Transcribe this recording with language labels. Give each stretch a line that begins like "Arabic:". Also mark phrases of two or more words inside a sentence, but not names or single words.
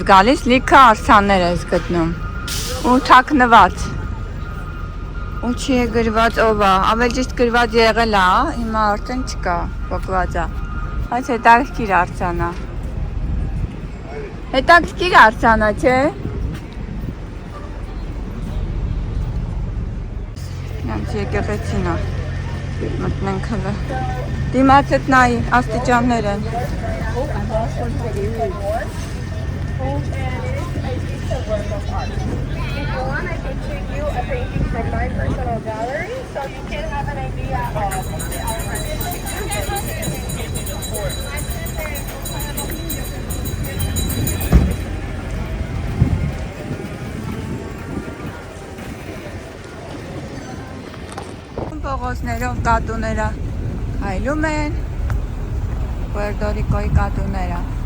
Armenian: գալիս, լիքը արձաններ ես գտնում ու թաքնված ու չի է գրված ով է, ավել ճիշտ գրված եղել է, հիմա արդեն չկա, պոկված է, այս հետաքրքիր արձան է, հետաքրքիր արձան է, չէ? Նրանց եկեղեցին է, մտնենք հլը, դիմաց էտ նայի, աստիճաններ են։
English: If you want, I can show you a painting from my personal gallery, so you can have an idea of the artistic
Armenian: Փողոցներով կատուները հայլում են, Puerto Rico-ի կատուները։